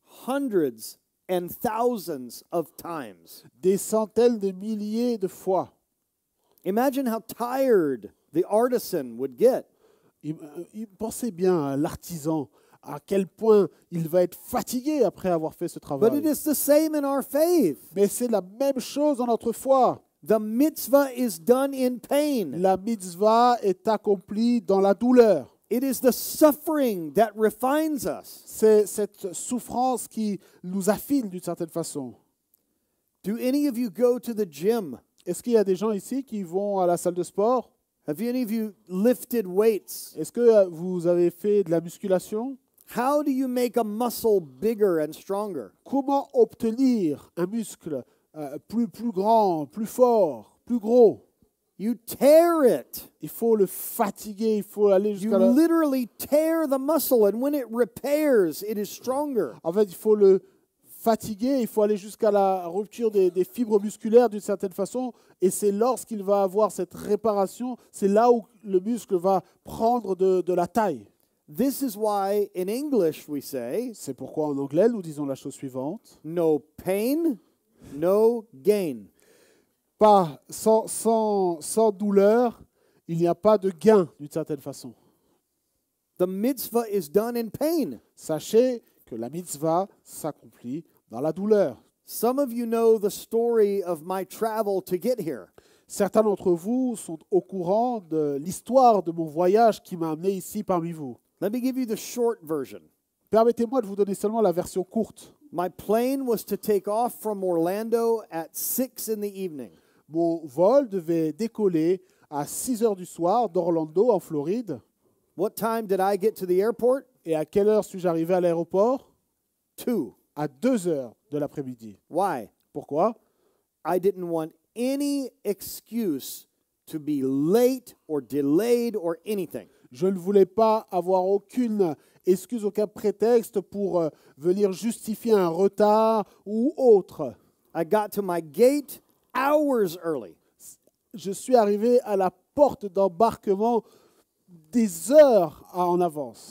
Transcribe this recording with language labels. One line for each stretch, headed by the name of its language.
English: Hundreds and thousands of times.
French: Des centaines de milliers de fois.
English: Imagine how tired the artisan would get.
French: Pensez bien à l'artisan, à quel point il va être fatigué après avoir fait ce
English: But
French: travail.
English: it is the same in our faith.
French: Mais c'est la même chose dans notre foi.
English: The mitzvah is done in pain.
French: La mitzvah est accomplie dans la douleur.
English: It is the suffering that refines us.
French: C'est cette souffrance qui nous affine d'une certaine façon.
English: Do any of you go to the gym?
French: Est-ce qu'il y a des gens ici qui vont à la salle de sport?
English: Have any of you lifted weights?
French: Est-ce que vous avez fait de la musculation?
English: How do you make a muscle bigger and stronger?
French: Comment obtenir un muscle plus grand, plus fort, plus gros?
English: You tear it.
French: Il faut le fatiguer, il faut aller
English: You
French: jusqu'à la...
English: literally tear the muscle, and when it repairs, it is stronger.
French: En fait, il faut le fatiguer, il faut aller jusqu'à la rupture des fibres musculaires d'une certaine façon, et c'est lorsqu'il va avoir cette réparation, c'est là où le muscle va prendre de la taille.
English: This is why in English we say,
French: C'est pourquoi en anglais, nous disons la chose suivante.
English: no pain, no gain.
French: Pas sans douleur, il n'y a pas de gain d'une certaine façon.
English: The mitzvah is done in pain.
French: Sachez que la mitzvah s'accomplit dans la douleur.
English: Some of you know the story of my travel to get here.
French: Certains d'entre vous sont au courant de l'histoire de mon voyage qui m'a amené ici parmi vous.
English: Let me give you the short version.
French: Permettez-moi de vous donner seulement la version courte.
English: My plane was to take off from Orlando at 6 in the evening.
French: Mon vol devait décoller à 6 heures du soir d'Orlando, en Floride.
English: What time did I get to the airport?
French: Et à quelle heure suis-je arrivé à l'aéroport?
English: 2.
French: À 2 heures de l'après-midi.
English: Why?
French: Pourquoi?
English: I didn't want any excuse to be late or delayed or anything.
French: Je ne voulais pas avoir aucune excuse, aucun prétexte pour venir justifier un retard ou autre.
English: I got to my gate hours early.
French: Je suis arrivé à la porte d'embarquement des heures en avance.